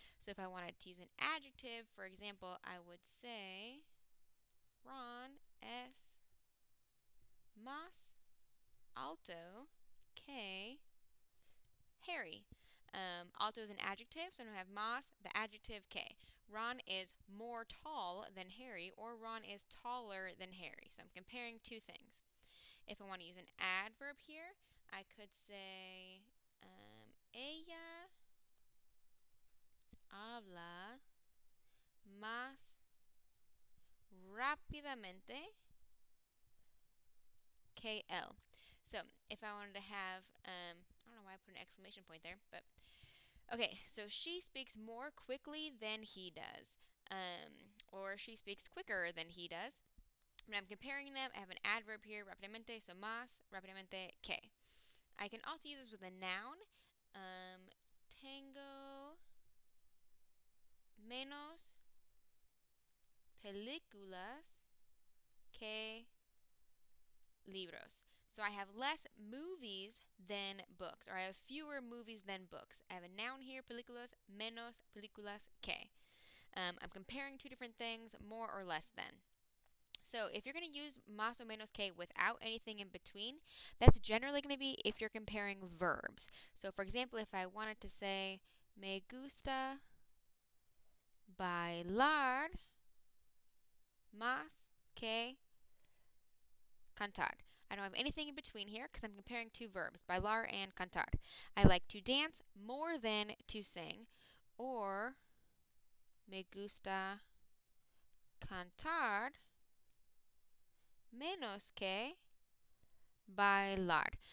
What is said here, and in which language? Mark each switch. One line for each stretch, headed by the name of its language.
English: So if I wanted to use an adjective, for example, I would say
Spanish: Ron es más alto que Harry.
English: Alto is an adjective, so I'm going to have más, the adjective que. Ron is more tall than Harry, or Ron is taller than Harry. So I'm comparing two things. If I want to use an adverb here, I could say
Spanish: ella habla más rápidamente que él.
English: So if I wanted to have, I don't know why I put an exclamation point there, but okay, so she speaks more quickly than he does, or she speaks quicker than he does. When I'm comparing them, I have an adverb here, rápidamente, so más, rápidamente, que. I can also use this with a noun.
Spanish: Tengo menos películas que libros.
English: So I have less movies than books, or I have fewer movies than books. I have a noun here, películas, menos películas que. I'm comparing two different things, more or less than. So if you're going to use más o menos que without anything in between, that's generally going to be if you're comparing verbs. So for example, if I wanted to say,
Spanish: me gusta bailar más que cantar.
English: I don't have anything in between here because I'm comparing two verbs, bailar and cantar. I like to dance more than to sing, or
Spanish: me gusta cantar menos que bailar.